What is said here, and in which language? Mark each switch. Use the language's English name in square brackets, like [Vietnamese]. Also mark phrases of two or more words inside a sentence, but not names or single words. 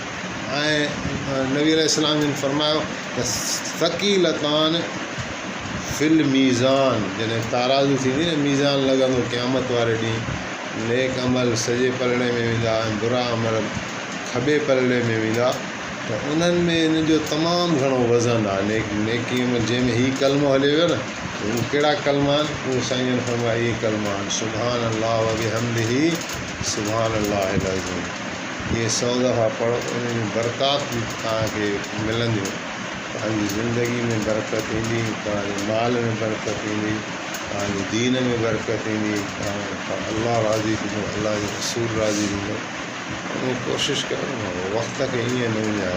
[Sindhi] ऐं नबी अलैहिस्सलाम जिन फरमायो त [Arabic] ثقيلتان في الميزان [Sindhi] जॾहिं ताराज़ू थींदी न मीज़ान लॻंदो क़यामत वारे ॾींहुं, नेक अमल सॼे पलड़े में वेंदा ऐं बुरा अमल खॿे पलड़े में वेंदा। त उन्हनि में इन जो तमामु घणो वज़न आहे। नेकी में जंहिंमें हीउ कलमो हले वियो न, उहे कहिड़ा कलमा आहिनि? उहे साईं जन फरमाया इहे कलमा आहिनि [Arabic] سبحان الله وبحمده سبحان الله العظيم. [Sindhi] इहे 100 दफ़ा पढ़ो, उन बरक़ात बि तव्हांखे मिलंदियूं। तव्हांजी ज़िंदगी में बरकत ईंदी, तव्हांजे माल में बरकत ईंदी, तव्हांजे दीन में बरकत ईंदी, अल्लाह राज़ी थींदो, अल्लाह जो रसूल राज़ी थींदो। उन कोशिशि कयो न वक़्त खे ईअं न विञायो।